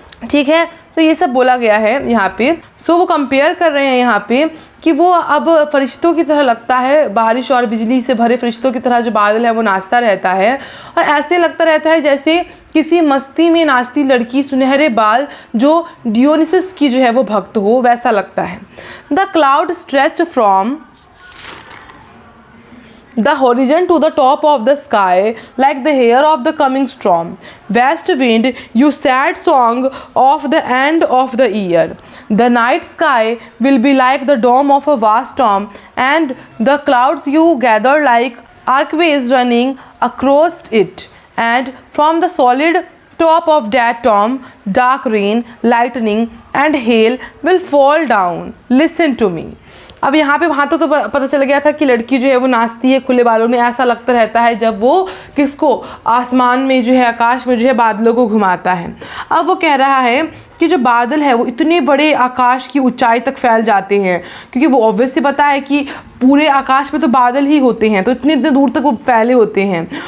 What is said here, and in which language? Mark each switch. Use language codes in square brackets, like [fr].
[hi] ठीक है, तो ये सब बोला गया है यहाँ पे। सो वो कंपेयर कर रहे हैं यहाँ पे कि वो अब फरिश्तों की तरह लगता है, बारिश और बिजली से भरे फरिश्तों की तरह जो बादल है वो नाचता रहता है, और ऐसे लगता रहता है जैसे किसी मस्ती में नाचती लड़की सुनहरे बाल जो डियोनिसस की जो है वो भक्त हो, वैसा लगता है। [en] The cloud stretched from the horizon to the top of the sky like the hair of the coming storm. West wind, you sad song of the end of the year. The night sky will be like the dome of a vast storm, and the clouds you gather like archways running across it. And from the solid top of that dome, dark rain, lightning, and hail will fall down. Listen to me. [hi] अब यहाँ पे वहाँ तो पता चल गया था कि लड़की जो है वो नाचती है खुले बालों में, ऐसा लगता रहता है जब वो किसको, आसमान में जो है, आकाश में जो है बादलों को घुमाता है। अब वो कह रहा है कि जो बादल है वो इतने बड़े आकाश की ऊंचाई तक फैल जाते हैं, क्योंकि वो ऑब्वियसली पता है कि पूरे आकाश में तो बादल ही होते हैं, तो इतने इतने दूर तक वो फैले होते हैं।